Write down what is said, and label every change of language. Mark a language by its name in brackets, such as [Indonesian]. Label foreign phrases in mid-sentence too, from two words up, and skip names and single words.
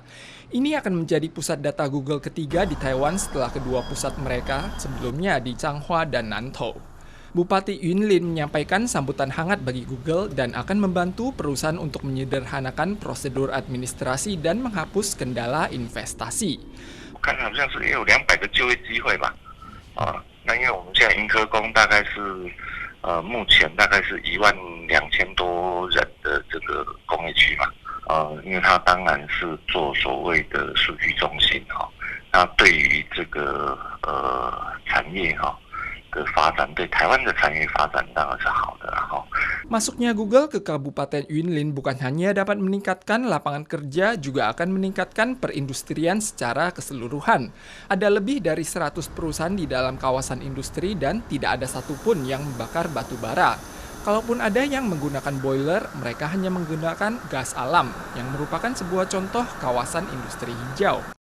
[Indonesian] Ini akan menjadi pusat data Google ketiga di Taiwan setelah kedua pusat mereka sebelumnya di Changhua dan Nantou. Bupati Yunlin menyampaikan sambutan hangat bagi Google dan akan membantu perusahaan untuk menyederhanakan prosedur administrasi dan menghapus kendala investasi. [Chinese] 看好像是也有200个就业机会吧，那因为我们现在盈科工大概是目前大概是12000多人的这个工业区嘛，因为它当然是做所谓的数据中心那对于这个产业的发展，对台湾的产业发展当然是好的 [Indonesian] Masuknya Google ke Kabupaten Yunlin bukan hanya dapat meningkatkan lapangan kerja, juga akan meningkatkan perindustrian secara keseluruhan. Ada lebih dari 100 perusahaan di dalam kawasan industri dan tidak ada satupun yang membakar batu bara. Kalaupun ada yang menggunakan boiler, mereka hanya menggunakan gas alam, yang merupakan sebuah contoh kawasan industri hijau.